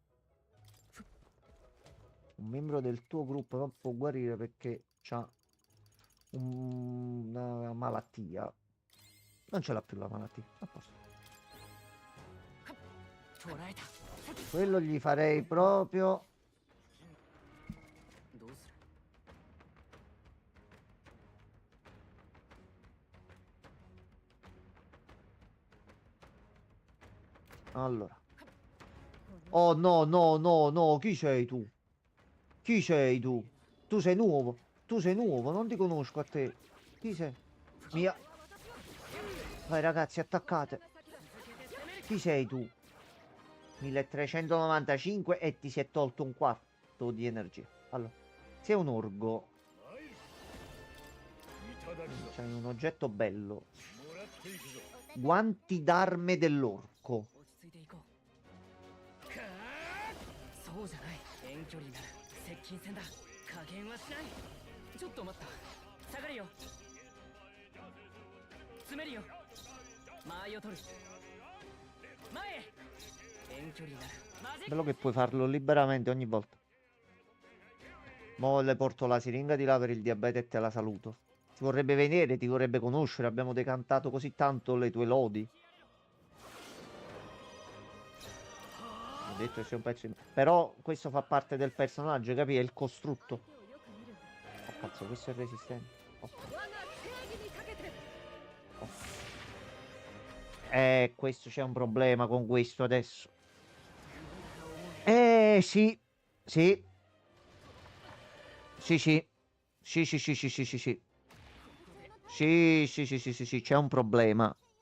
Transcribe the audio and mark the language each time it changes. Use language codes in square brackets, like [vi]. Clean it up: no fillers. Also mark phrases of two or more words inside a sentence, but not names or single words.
[it] Un membro del tuo gruppo non può guarire perché ha una malattia. Non ce l'ha più la malattia. A posto. [ja] 捉えた [it] Quello gli farei proprio... [ja] どうする [it] Allora. Oh no, no, no, no. Chi sei tu? Chi sei tu? Tu sei nuovo. Tu sei nuovo. Non ti conosco a te. Chi sei? Mia. Vai ragazzi, attaccate. Chi sei tu? 1395 e ti si è tolto un quarto di energia. Allora, sei un orgo. [ja] いただくぞ [it] C'hai un oggetto bello. [ja] もらっていくぞ [it] Guanti d'arme dell'orco. [ja] 落ち着いていこうそうじゃない遠距離なら接近戦だ加減はしないちょっと待った下がるよ詰めるよ間合いを取る前へ遠距離ならマジック [it] Bello che puoi farlo liberamente ogni volta. Mo le porto la siringa di là per il diabete e te la saluto. Ti vorrebbe vedere, ti vorrebbe conoscere. Abbiamo decantato così tanto le tue lodi. Ho detto che sei un pezzo di... Però questo fa parte del personaggio, capi? È il costrutto. [ja] よく見る [it] Oh cazzo, questo è resistente. Ok. [ja] 我が正義にかけて [it] Questo c'è un problema con questo adesso. Sì. Sì. Sì, sì. Sì, sì, sì, sì, sì, sì, sì. Sì, sì, sì, sì, sì, sì, c'è un problema.